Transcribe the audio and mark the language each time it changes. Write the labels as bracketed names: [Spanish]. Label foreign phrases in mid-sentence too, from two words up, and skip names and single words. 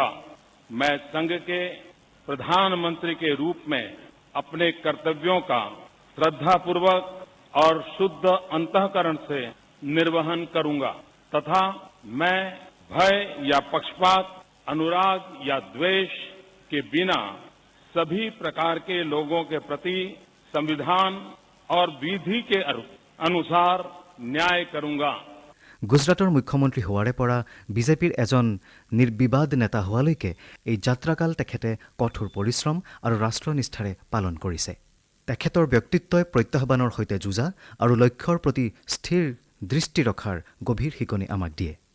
[Hindi] मैं संघ के प्रधानमंत्री के रूप में अपने कर्तव्यों का श्रद्धापूर्वक और शुद्ध अंतःकरण से निर्वहन करूंगा तथा मैं भय या पक्षपात, अनुराग या द्वेष के बिना सभी प्रकार के लोगों के प्रति संविधान और विधि के अनुसार न्याय करूंगा। [Assamese] গুজৰাটৰ মুখ্যমন্ত্ৰী হোৱাৰে পৰা বিজেপিৰ এজন নিৰ্বিবাদ নেতা হোৱালৈকে এই যাত্ৰাকাল তেখেতে কঠোৰ পৰিশ্ৰম আৰু ৰাষ্ট্ৰনিষ্ঠাৰে পালন কৰিছে। তেখেতৰ ব্যক্তিত্বই প্ৰত্যাহ্বানৰ সৈতে যুঁজা আৰু লক্ষ্যৰ প্ৰতি স্থিৰ দৃষ্টি ৰখাৰ গভীৰ শিকনি আমাক দিয়ে।